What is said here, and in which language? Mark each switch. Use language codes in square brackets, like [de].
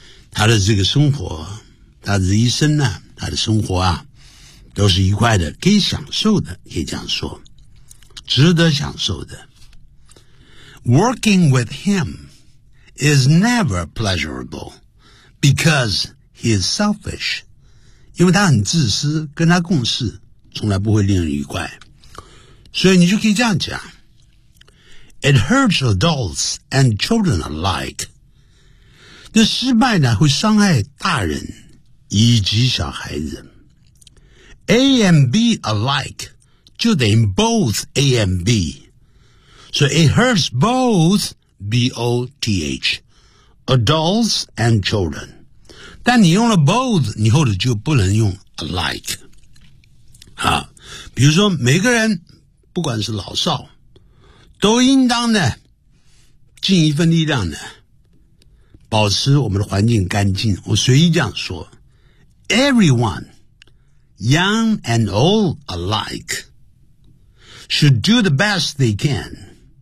[zh] 他的这个生活，他的一生呢，他的生活啊，都是愉快的，可以享受的，可以这样说，值得享受的。 [en] Working with him,is never pleasurable because he is selfish. [zh] 因为他很自私，跟他共事从来不会令人愉快。所以你就可以这样讲。 [en] It hurts adults and children alike. [zh] 这失败呢会伤害大人以及小孩子。 [en] A and B alike [zh] 就等于 [en] both A and B. So it hurts bothBOTH, adults and children. [zh] 但你用了 both, 你后来就不能用 alike. 好，比如说每个人不管是老少都应当呢尽一份力量呢保持我们的环境干净。我随意这样说。 [en] Everyone, young and old alike, should do the best they can.